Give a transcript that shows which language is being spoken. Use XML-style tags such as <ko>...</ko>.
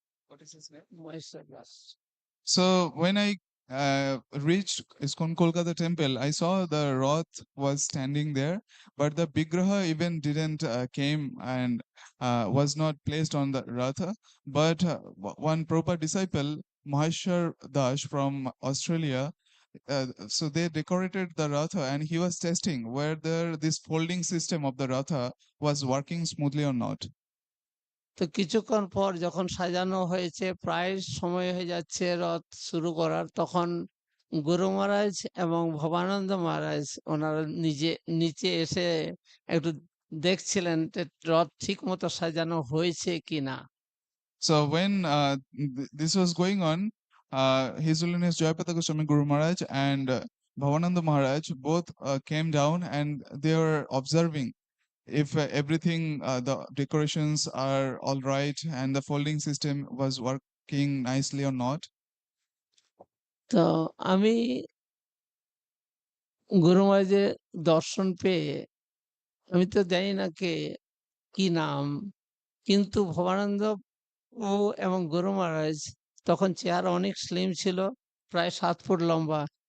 <en>What is his name?</en> <bn>Maheshwar Das.</bn> <en>So when I reached ISKCON Kolkata temple, I saw the Rath was standing there, but the Vigraha even didn't came and was not placed on the Ratha. But one proper disciple, Maheshwar Das from Australia, so they decorated the Ratha and he was testing whether this folding system of the Ratha was working smoothly or not.</en> <bn>তো কিছুক্ষণ পর যখন সাজানো হয়েছে, প্রায় সময় হয়ে যাচ্ছে রথ শুরু করার, তখন গুরু মহারাজ এবং ভবানন্দ মহারাজ ওনারা নিচে এসে একটু দেখছিলেন যে রথ ঠিক মতো সাজানো হয়েছে কিনা।</bn> <en>So when this was going on, His Holiness Jayapataka Swami Guru Maharaj and Bhavananda Maharaj both came down and they were observing if everything, the decorations are all right and the folding system was working nicely or not.</en> <bn>তো আমি গুরু মহারাজের দর্শন পেয়ে, আমি তো জানি না কি নাম, কিন্তু ভবানন্দ ও এবং গুরু মহারাজ তখন চেহারা অনেক স্লিম ছিল, প্রায় 7 ফুট লম্বা।</bn>